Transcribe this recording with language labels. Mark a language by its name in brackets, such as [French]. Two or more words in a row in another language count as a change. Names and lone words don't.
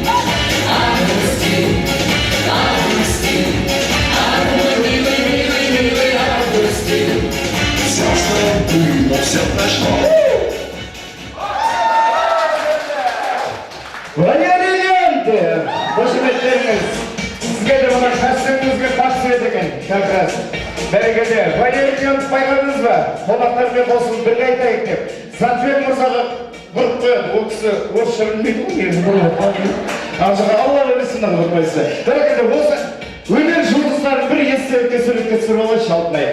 [Russian] Августин. Все, что было, все прошло. Валерий Леон! [Kazakh] Қошеметтеріңіз, сізге де мына кәсібіңізге тапсыр еткен, [Russian] как раз. [Kazakh] Бәрекелді, Валерий Леон байқадыңыз ба? Қонақтармен қосылып бірге айтайық деп. Сатбек мырзаға бұрып қояды, ол кісі орысша білмейді ғой, негізі бұрып қояды. Ақшаға Алла өресін ұрмайсы. Бәрекелді, осы өнер жұлдыздарын бір естелікке суретке түсіріп алайыншы Алтынай.